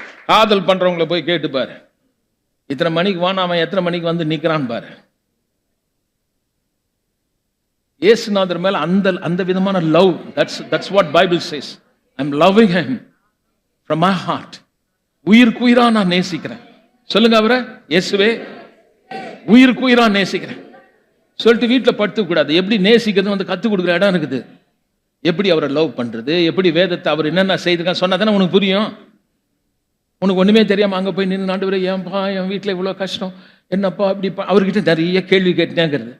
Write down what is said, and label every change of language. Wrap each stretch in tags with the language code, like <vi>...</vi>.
<ta>காதல் பண்றவங்களை போய் கேட்டு பாரு, இத்தனை மணிக்கு வான அவன் எத்தனை மணிக்கு வந்து நிக்கிறான் பாரு. இயேசுநாதர் மேல அந்த விதமான love,</ta> <en>that's what Bible says. I'm loving him from my heart.</en> <ta>உயிர்க்குயிரா நான் நேசிக்கிறேன். சொல்லுங்க அவரை, இயேசுவே உயிர்க்குயிரா நேசிக்கிறேன் சொல்லிட்டு வீட்டில் படுத்துக்க கூடாது. எப்படி நேசிக்கிறது வந்து கத்துக் கொடுக்குற இடம் இருக்குது. எப்படி அவரை லவ் பண்றது, எப்படி வேதத்தை அவர் என்னென்ன செய்திருக்கான்னு சொன்னா தானே உனக்கு புரியும். உனக்கு ஒண்ணுமே தெரியாம அங்க போய் நின்று ஆண்டவரே ஏன்பா என் வீட்டில் இவ்வளோ கஷ்டம் என்னப்பா இப்படி, அவர்கிட்ட நிறைய கேள்வி கேட்டேங்கிறது.</ta>